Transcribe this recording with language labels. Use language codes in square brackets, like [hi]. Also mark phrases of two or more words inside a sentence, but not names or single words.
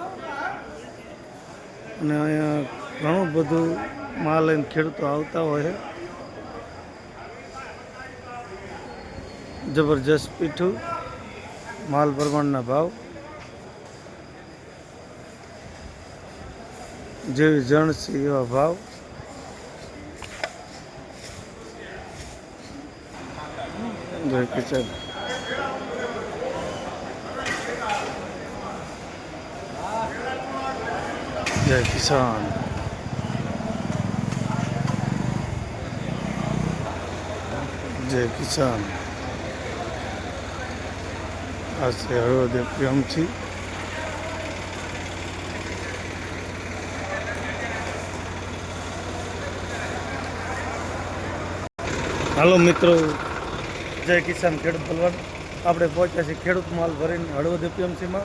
[gu] અને અહીંયા ઘણું બધું માલ લઈને ખેડૂતો આવતા હોય. જબરજસ્ત પીઠું માલ પ્રમાણના ભાવ. જેવી જણસી એવા ભાવ. [hi] जय किसान. जय किसान. जय किसान. [gu] આ છે હળવદ એપીએમસી. હાલો મિત્રો, જય કિસાન ખેડૂત બલવાન. આપણે પહોંચ્યા છીએ ખેડૂત માલ ભરીને હળવદ એપીએમસીમાં.